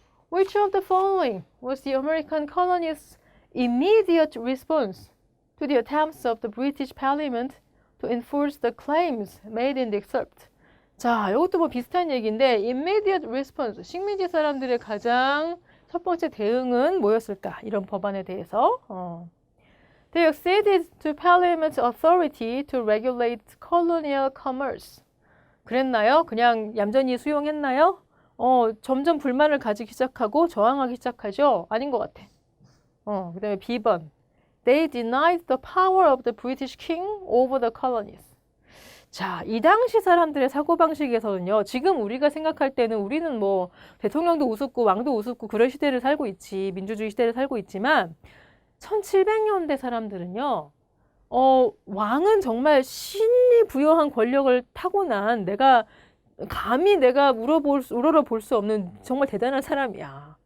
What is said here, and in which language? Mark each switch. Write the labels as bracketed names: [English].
[English] Which of the following was the American colonists' immediate response to the attempts of the British Parliament to enforce the claims made in the excerpt? [Korean] 자, 이것도 뭐 비슷한 얘기인데 immediate response, 식민지 사람들의 가장 첫 번째 대응은 뭐였을까? 이런 법안에 대해서. [English] They acceded to Parliament's authority to regulate colonial commerce. [Korean] 그랬나요? 그냥 얌전히 수용했나요? 점점 불만을 가지기 시작하고 저항하기 시작하죠? 아닌 것 같아. 그 다음에 B번. [English] They denied the power of the British king over the colonies. [Korean] 자, 이 당시 사람들의 사고방식에서는요, 지금 우리가 생각할 때는 우리는 뭐 대통령도 우습고 왕도 우습고 그런 시대를 살고 있지, 민주주의 시대를 살고 있지만 1700년대 사람들은요, 왕은 정말 신이 부여한 권력을 타고난 감히 내가 우러러볼 수 없는 정말 대단한 사람이야.